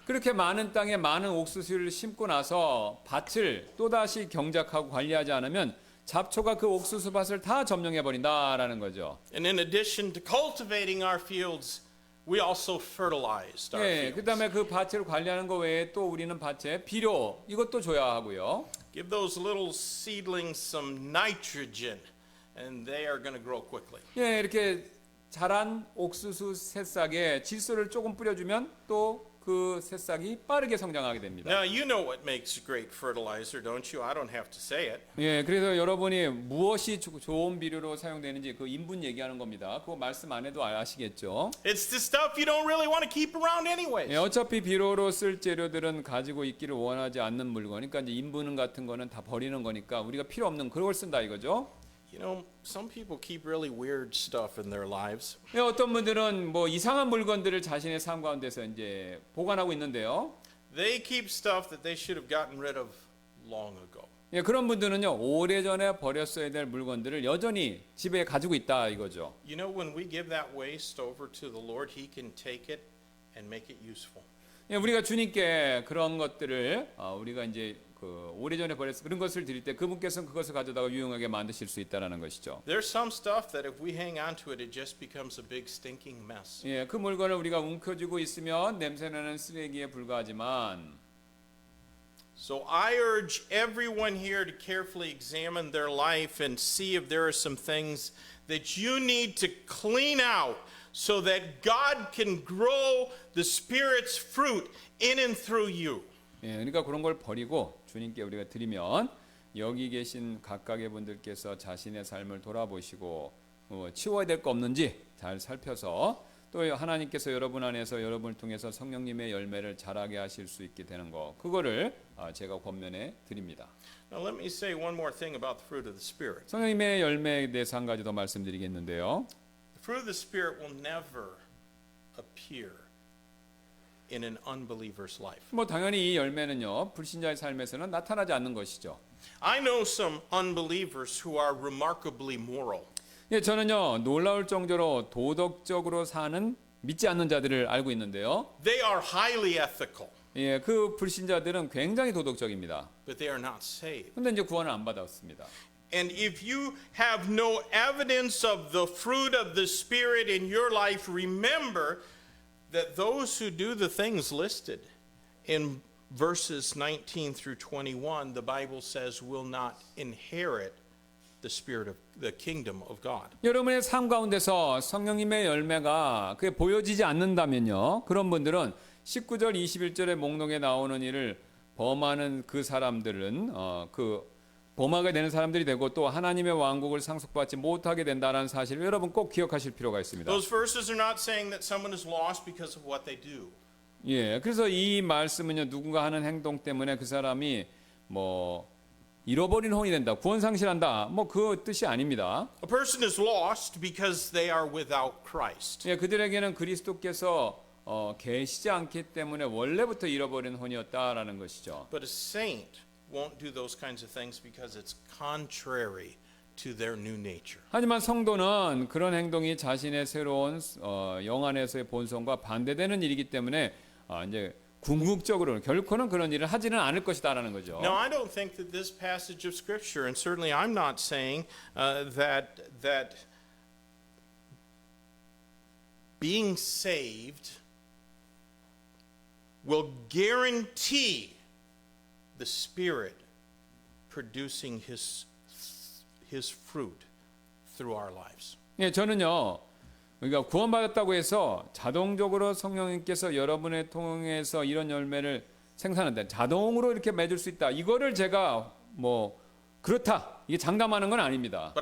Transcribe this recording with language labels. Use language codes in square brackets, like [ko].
[ko] 그렇게 많은 땅에 많은 옥수수를 심고 나서 밭을 또다시 경작하고 관리하지 않으면 잡초가 그 옥수수 밭을 다 점령해 버린다라는 거죠. [en] And in addition to cultivating our fields, we also fertilized our [ko] 예, [en] fields. [ko] 그다음에 그 밭을 관리하는 거 외에 또 우리는 밭에 비료 이것도 줘야 하고요. [en] Give those little seedlings some nitrogen, and they are going to grow quickly. [ko] 예, 이렇게 자란 옥수수 새싹에 질소를 조금 뿌려주면 또 그 새싹이 빠르게 성장하게 됩니다. [en] Now, you know what makes great fertilizer, don't you? I don't have to say it. [ko] 예, 그래서 여러분이 무엇이 좋은 비료로 사용되는지 그 인분 얘기하는 겁니다. 그거 말씀 안 해도 아시겠죠? [en] It's the stuff you don't really want to keep around anyways. [ko] 예, 어차피 비료로 쓸 재료들은 가지고 있기를 원하지 않는 물건. 그러니까 이제 인분 같은 거는 다 버리는 거니까 우리가 필요 없는 그런 걸 쓴다 이거죠. [en] You know, some people keep really weird stuff in their lives. [ko] 예, 어떤 분들은 뭐 이상한 물건들을 자신의 삶 가운데서 이제 보관하고 있는데요. [en] They keep stuff that they should have gotten rid of long ago. [ko] 예, 그런 분들은요 오래전에 버렸어야 될 물건들을 여전히 집에 가지고 있다 이거죠. [en] You know, when we give that waste over to the Lord, He can take it and make it useful. [ko] 예, 우리가 주님께 그런 것들을 우리가 이제 그 오래전에 버렸어 그런 것을 드릴 때 그분께서는 그것을 가져다가 유용하게 만드실 수 있다라는 것이죠. [en] There's some stuff that if we hang on to it, it just becomes a big stinking mess. [ko] 예, 그 물건을 우리가 움켜쥐고 있으면 냄새나는 쓰레기에 불과하지만. [en] So I urge everyone here to carefully examine their life and see if there are some things that you need to clean out so that God can grow the Spirit's fruit in and through you. [ko] 예, 그러니까 그런 걸 버리고 주님께 우리가 드리면 여기 계신 각각의 분들께서 자신의 삶을 돌아보시고 치워야 될 거 없는지 잘 살펴서 또 하나님께서 여러분 안에서 여러분을 통해서 성령님의 열매를 자라게 하실 수 있게 되는 거 그거를 제가 권면해 드립니다. [en] Now let me say one more thing about the fruit of the Spirit. [ko] 성령님의 열매에 대해서 한 가지 더 말씀드리겠는데요. [en] The fruit of the Spirit will never appear in an unbeliever's life. [ko] 뭐 당연히 이 열매는요 불신자의 삶에서는 나타나지 않는 것이죠. [en] I know some unbelievers who are remarkably moral. [ko] 예, 저는요 놀라울 정도로 도덕적으로 사는 믿지 않는 자들을 알고 있는데요. [en] They are highly ethical, [ko] 예, 그 불신자들은 굉장히 도덕적입니다. [en] but they are not saved. [ko] 근데 이제 구원을 안 받았습니다. [en] And if you have no evidence of the fruit of the Spirit in your life, remember that those who do the things listed in verses 19 through 21, the Bible says will not inherit the spirit of the kingdom of God. [ko] 여러분의 삶 가운데서 성령님의 열매가 그게 보여지지 않는다면요. 그런 분들은 19절 21절의 목록에 나오는 일을 범하는 그 사람들은 그 범하게 되는 사람들이 되고 또 하나님의 왕국을 상속받지 못하게 된다는 사실을 여러분 꼭 기억하실 필요가 있습니다. [en] Those verses are not saying that someone is lost because of what they do. [ko] 예, 그래서 이 말씀은요 누군가 하는 행동 때문에 그 사람이 뭐 잃어버린 혼이 된다, 구원 상실한다, 뭐 그 뜻이 아닙니다. [en] A person is lost because they are without Christ. [ko] 예, 그들에게는 그리스도께서 계시지 않기 때문에 원래부터 잃어버린 혼이었다라는 것이죠. [en] But a saint won't do those kinds of things because it's contrary to their new nature. [ko] 하지만 성도는 그런 행동이 자신의 새로운 영 안에서의 본성과 반대되는 일이기 때문에 이제 궁극적으로 결코는 그런 일을 하지는 않을 것이다라는 거죠. [en] Now, I don't think that this passage of Scripture, and certainly I'm not saying that being saved will guarantee the Spirit producing his fruit through our lives. [ko] 예, 저는요. 우리가 구원받았다고 해서 자동적으로 성령님께서 여러분을 통해서 이런 열매를 생산한다. 자동으로 이렇게 맺을 수 있다. 이거를 제가 뭐 그렇다. 이게 장담하는 건 아닙니다.